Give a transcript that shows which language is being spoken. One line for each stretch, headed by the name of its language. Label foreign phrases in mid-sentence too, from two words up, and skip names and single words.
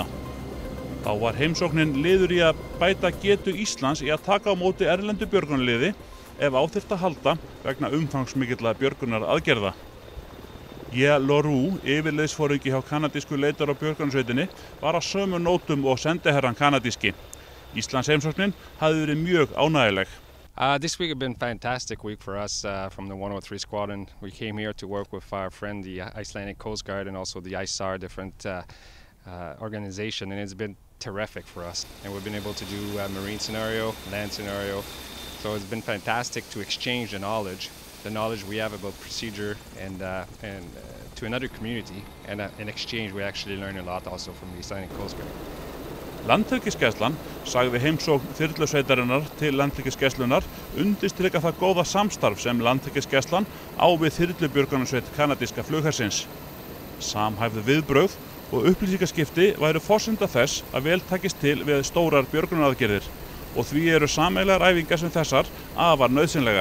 Icelandic: Þá var heimsóknin liður í að bæta getu Íslands í að taka á móti erlendu björgunarliði ef á þyrfti að halda vegna umfangsmikilla björgunaraðgerða. Loru, yfirliðsforingi hjá kanadísku leitar- og björgunarsveitinni, var á sömu nótum og sendiherrann kanadíski. Íslands heimsóknin hafði verið mjög ánægjuleg.
English: This week has been a fantastic week for us from the 103 Squadron. We came here to work with our friend, the Icelandic Coast Guard, and also the ISAR, different organization, and it's been terrific for us. And we've been able to do a marine scenario, land scenario, so it's been fantastic to exchange the knowledge we have about procedure and to another community, and in exchange we actually learn a lot also from the Icelandic Coast Guard.
Icelandic: Landhelgisgæslan sagði heimsókn þyrlusveitarinnar til Landhelgisgæslunnar undirstrika það góða samstarf sem Landhelgisgæslan á við þyrlubjörgunarsveit kanadíska flughersins. Samhæfð viðbrögð og upplýsingaskipti væru forsenda þess að vel takist til við stórar björgunaraðgerðir og því sameiginlegar æfingar sem þessar afar nauðsynlegar.